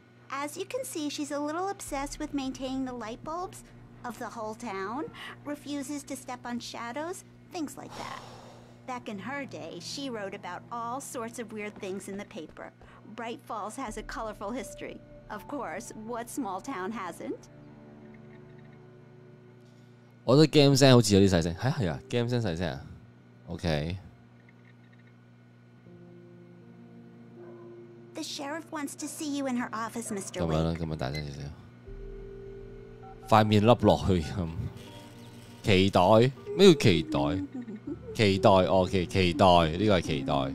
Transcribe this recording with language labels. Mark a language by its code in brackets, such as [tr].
[en] As you can see, she's a little obsessed with maintaining the light bulbs of the whole town, refuses to step on shadows, things like that. Back in her day, she wrote about all sorts of weird things in the paper. Bright Falls has a colorful history. Of course, what small town hasn't? [yue] 我覺得 game 聲好似有啲細聲，係啊 ，game 聲細聲啊。 OK。 [en] The sheriff wants to see you in her office, Mr. [yue] 咁樣啦， [en] Wake. [yue] 咁樣大聲少少。塊面凹落去咁。期待咩叫期待？期待哦，期待呢個係期待。